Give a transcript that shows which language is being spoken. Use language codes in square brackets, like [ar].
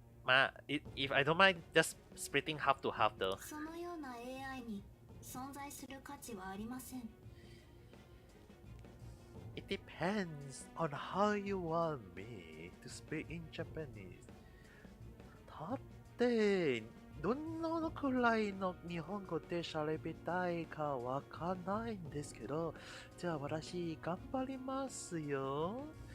[en] まあ、if I don't mind just splitting half to half though. [ja] そのような AI に存在する価値はありません。 [en] It depends on how you want me to speak in Japanese. [ja] だって、どのくらいの日本語で喋りたいかわかんないんですけど、じゃあ私頑張りますよ。